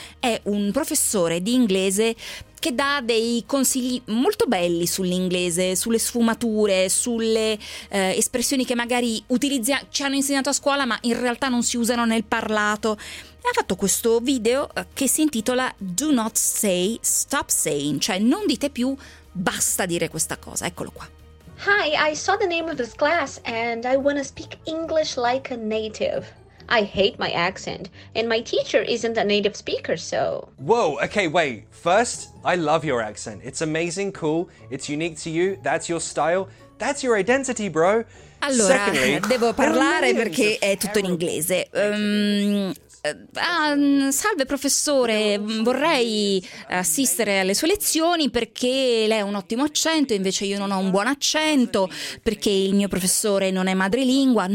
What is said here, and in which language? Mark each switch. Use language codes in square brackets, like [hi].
[it] È un professore di inglese che dà dei consigli molto belli sull'inglese, sulle sfumature, sulle espressioni che magari ci hanno insegnato a scuola ma in realtà non si usano nel parlato. E ha fatto questo video che si intitola [en] Do not say, stop saying, [it] cioè non dite più, basta dire questa cosa. Eccolo qua. [en] Hi, I saw the name of this class and I want to speak English like a native. I hate my accent and my teacher isn't a native speaker, so... Whoa, okay, wait. First, I love your accent. It's amazing, cool, it's unique to you, that's your style, that's your identity, bro. [it] Allora, devo parlare perché è tutto in inglese. Salve professore, vorrei assistere alle sue lezioni perché lei ha un ottimo accento, invece io non ho un buon accento, perché il mio professore non è madrelingua.